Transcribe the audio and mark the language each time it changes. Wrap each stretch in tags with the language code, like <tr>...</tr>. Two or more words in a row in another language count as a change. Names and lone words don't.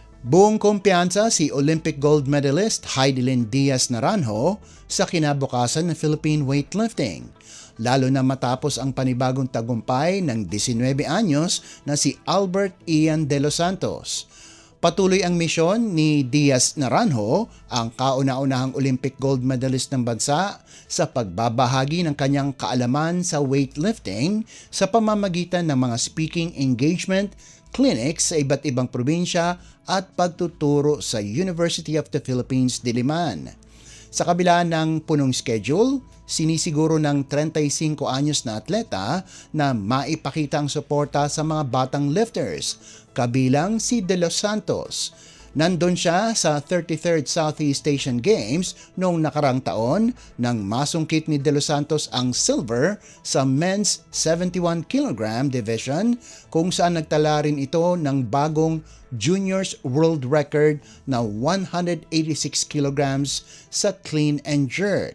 <tl>Buong kumpiyansa si</tl> <en>Olympic gold medalist</en> <tl>Heidelin Diaz Naranjo sa kinabukasan ng</tl> <en>Philippine weightlifting,</en> <tl>lalo na matapos ang panibagong tagumpay ng 19 anyos na si Albert Ian de los Santos. Patuloy ang misyon ni Diaz Naranjo, ang kauna-unahang</tl> <en>Olympic gold medalist</en> <tl>ng bansa, sa pagbabahagi ng kanyang kaalaman sa weightlifting sa pamamagitan ng mga</tl> <en>speaking engagement,</en> <tl>clinics sa iba't ibang probinsya at pagtuturo sa University of the Philippines, Diliman. Sa kabila ng punong schedule, sinisiguro ng 35 anyos na atleta na maipakita ang suporta sa mga batang lifters, kabilang si De Los Santos. Nandun siya sa 33rd Southeast Asian Games noong nakarang taon nang masungkit ni De Los Santos ang silver sa</tl> <en>men's 71 kg division,</en> <tl>kung saan nagtala rin ito ng bagong</tl> <en>juniors world record</en> <tl>na 186 kg sa</tl> <en>clean and jerk.</en>